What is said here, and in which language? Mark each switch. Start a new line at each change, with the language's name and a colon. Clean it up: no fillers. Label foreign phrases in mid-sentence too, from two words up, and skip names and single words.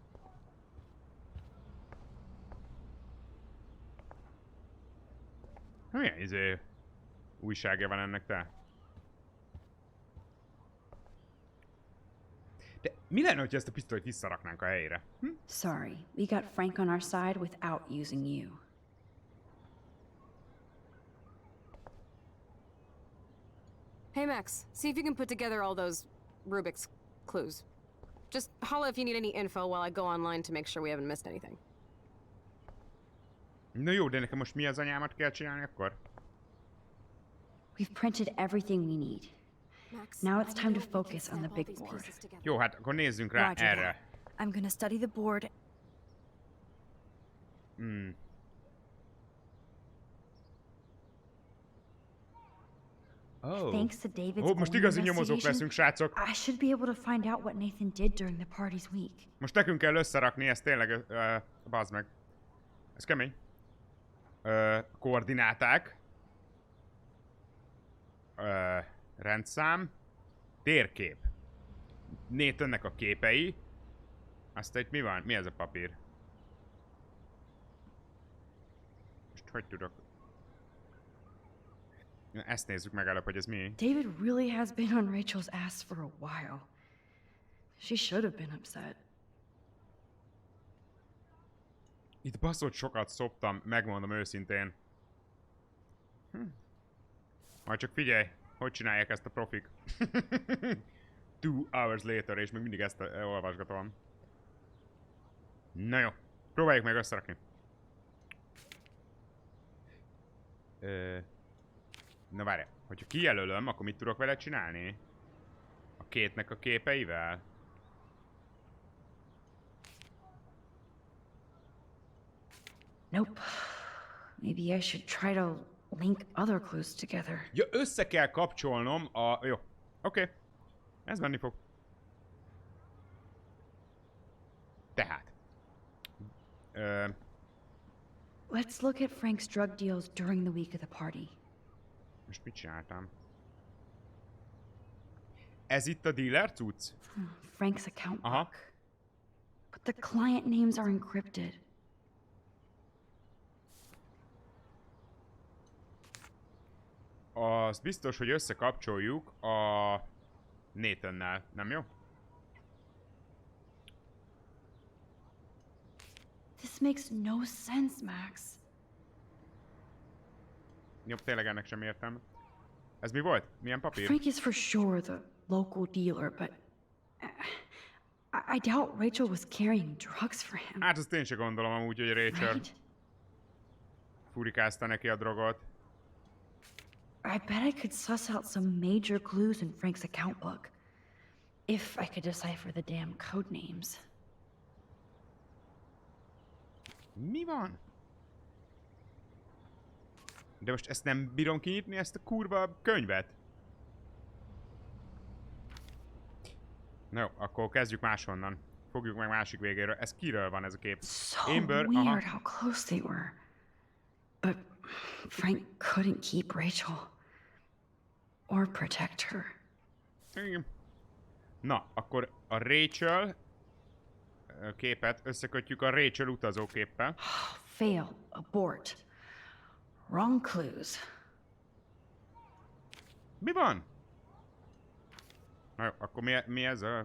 Hungarian: Milyen újságja van ennek, te? De mi lenne, hogyha ezt a pisztolyt visszaraknánk a helyére? Hm?
English: Sorry, we got Frank on our side without using you. Hey Max, see if you can put together all those Rubik's clues. Just holla if you need any info while I go online to make sure we haven't missed anything.
Hungarian: Na jó, de nekem most mi az anyámat kell csinálni akkor?
English: We've printed everything we need. Now it's time to focus on the big board.
Hungarian: Jó, hát akkor nézzünk rá erre.
English: I'm gonna study the board. Thanks to David's
Hungarian: most igazi nyomozók leszünk, srácok.
English: I should be able to find out what Nathan did during the party's week.
Hungarian: Most nekünk kell összerakni, ez tényleg, bazd meg. Ez kemény. Koordináták. Rendszám. Térkép. Nathannek a képei. Aztán itt mi van? Mi ez a papír? Most hogy tudok? Ezt nézzük meg előbb, hogy ez mi.
English: David really has been on Rachel's ass for a while. She should have been upset.
Hungarian: Itt baszott sokat szoptam, megmondom őszintén. Majd csak figyelj, hogy csinálják ezt a profik.
English: 2 hours later,
Hungarian: és még mindig ezt olvasgatom. Na jó, próbáljuk meg összerakni. Na várjál, hogyha kijelölöm, akkor mit tudok vele csinálni? A kétnek a képeivel?
English: Nope. Maybe I should try to link other clues together.
Hungarian: Ja, össze kell kapcsolnom a... Jó, oké. Ez menni fog. Tehát.
English: Let's look at Frank's drug deals during the week of the party.
Hungarian: Most mit csináltam? Ez itt a dealer cucc?
English: Frank's account book. But the client names are encrypted.
Hungarian: Az biztos, hogy összekapcsoljuk a Nathannel, nem jó?
English: This makes no sense, Max.
Hungarian: Jobb, tényleg ennek sem értem. Ez mi volt? Milyen papír?
English: Frank is for sure the local dealer, but I doubt Rachel was carrying drugs for him.
Hungarian: Hát azt én se gondolom amúgy, hogy Rachel furikázta neki a drogot.
English: I bet I could suss out some major clues in Frank's account book. If I could decipher the damn code names.
Hungarian: Mi van? De most ezt nem bírom kinyitni, ezt a kurva könyvet? Na jó, akkor kezdjük máshonnan. Fogjuk meg másik végéről. Ez kiről van ez a kép?
English: So weird how close they were. But Frank couldn't keep Rachel. Or protect her.
Hungarian: Igen. Na, akkor a Rachel képet összekötjük a Rachel utazóképpel.
English: Fail. Abort. Wrong clues.
Hungarian: Mi van? Na jó, akkor mi ez a...